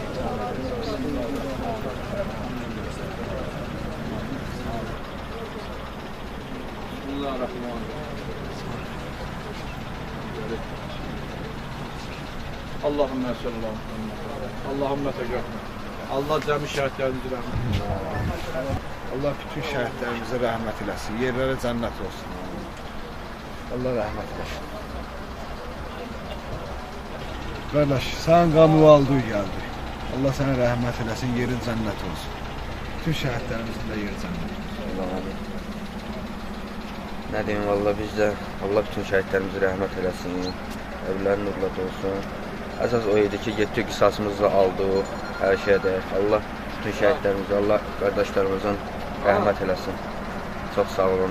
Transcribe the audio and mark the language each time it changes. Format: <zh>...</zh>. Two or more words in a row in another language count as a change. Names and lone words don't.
<ar>اللهم صلى الله اللهم تغفر.</ar> <az>Allah cəmi şəhidlərimizi rəhmət eləsin. Allah bütün şəhidlərimizə rəhmət eləsin. Yerlərə cənnət olsun. Allah rəhmət eləsin. Qardaş, sən qanı aldı gəldi. Allah sənə rəhmət eləsin, yerin cənnət olsun. Bütün şəhidlərimizin də yeri cənnət olsun.</az> <tr>Ne diyeyim valla biz de Allah bütün şehitlerimize rahmet eylesin. Evlerin nurlat olsun.</tr> <az>Esas o idi ki getdik qisasımızla aldıq her şeyde.</az> <tr>Allah bütün şehitlerimize, Allah kardeşlerimizin rahmet eylesin. Çok sağ olun.</tr>